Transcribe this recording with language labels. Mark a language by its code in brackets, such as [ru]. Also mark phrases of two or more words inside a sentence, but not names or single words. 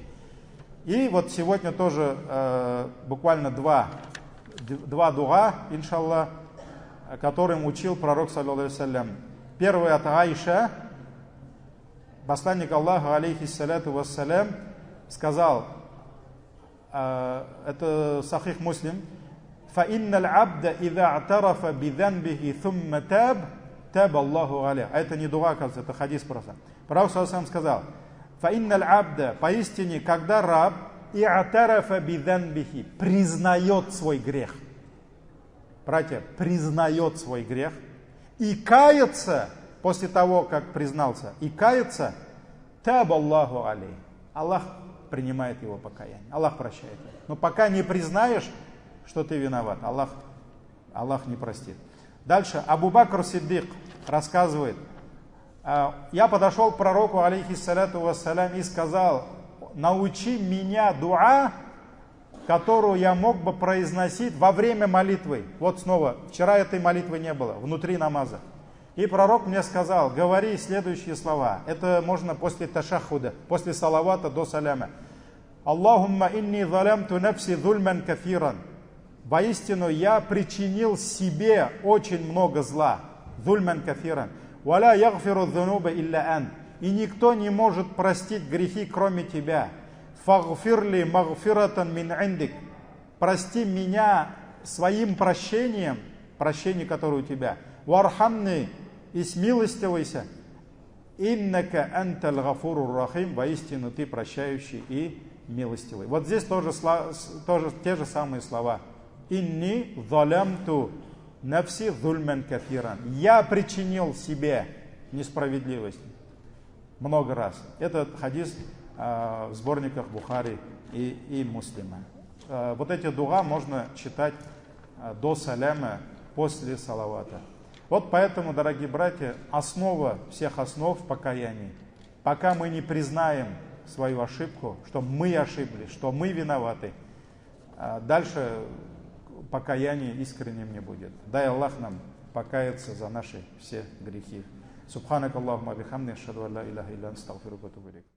[ru] И вот сегодня тоже буквально два дуа, иншаллах, которым учил пророк, [ar] صلى الله عليه وسلم. [ru] Первый от Аиша, посланник Аллаха, [ar] عليه الصلاة والسلام, [ru] сказал, это Сахих Муслим: [ar] «فإن العبد إذا اعترف بذنبه ثم تاب الله عليه». [ru] Это не дуа, оказывается, это хадис просто. Пророк сам сказал: [ar] «فإن العبد», [ru] поистине, когда раб и [ar] اعترف بذنبه, [ru] признает свой грех. Братья, признает свой грех и кается после того, как признался, и кается, [ar] تاب الله عليه. [ru] Аллах принимает его покаяние, Аллах прощает его. Но пока не признаешь, что ты виноват, Аллах не простит. Дальше Абу Бакр Сиддик рассказывает: я подошел к пророку, [ar] عليه الصلاة والسلام, [ru] и сказал: научи меня дуа, которую я мог бы произносить во время молитвы. Вот снова, вчера этой молитвы не было, внутри намаза. И пророк мне сказал: говори следующие слова. Это можно после ташахуда, после салавата до саляма. [ar] اللهم إني ظلمت نفسي ظلما كثيرا. [ru] Воистину я причинил себе очень много зла. [ar] ظلما كثيرا. ولا يغفر الذنوب إلا أن. [ru] И никто не может простить грехи, кроме тебя. [ar] فاغفر لي مغفرة من عندك. [ru] Прости меня своим прощением, прощение, которое у тебя. Вархамни, и смилостивайся. [ar] إنك أنت الغفور الرحيم. [ru] Воистину ты прощающий и милостивый. Вот здесь тоже те же самые слова. [ar] «إني ظلمت نفسي ظلما كثيرا». [ru] Я причинил себе несправедливость много раз. Этот хадис в сборниках Бухари и Муслима. Вот эти дуа можно читать до саляма, после салавата. Вот поэтому, дорогие братья, основа всех основ покаяния. Пока мы не признаем свою ошибку, что мы ошиблись, что мы виноваты, дальше покаяние искренним не будет. Дай Аллах нам покаяться за наши все грехи. [ar] سبحانك اللهم بحمدك أشهد أن لا إله إلا أنت أستغفرك وأتوب إليك.